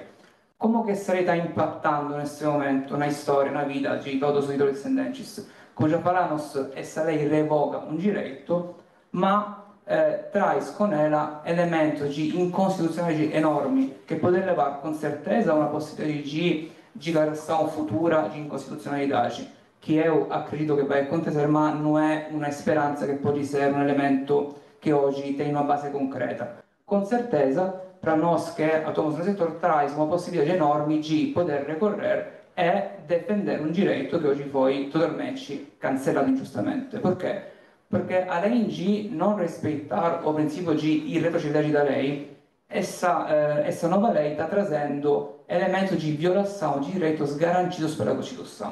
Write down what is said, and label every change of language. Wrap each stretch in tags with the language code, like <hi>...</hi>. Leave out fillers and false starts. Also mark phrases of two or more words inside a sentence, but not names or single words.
<pt>Como que essa lei está impactando nesse momento na história, na vida de todos os descendentes? Como já falamos, essa lei revoga um direito, mas traz com ela elementos de inconstitucionalidade enorme que podem levar com certeza a uma possibilidade de declaração futura de inconstitucionalidade,</pt> <it>che io</it> <pt>acredito che vai a acontecer,</pt> <it>ma non è una speranza che può essere un elemento che oggi tem una base concreta.</it> <pt>Com certeza, para nós que atuamos no setor, traz uma possibilidade enorme de poder recorrer e defender um direito que hoje foi totalmente cancelado injustamente. Por quê? Porque além de não respeitar o princípio de irretroatividade da lei, essa nova lei está trazendo elementos de violação de direitos garantidos pela Constituição.</pt>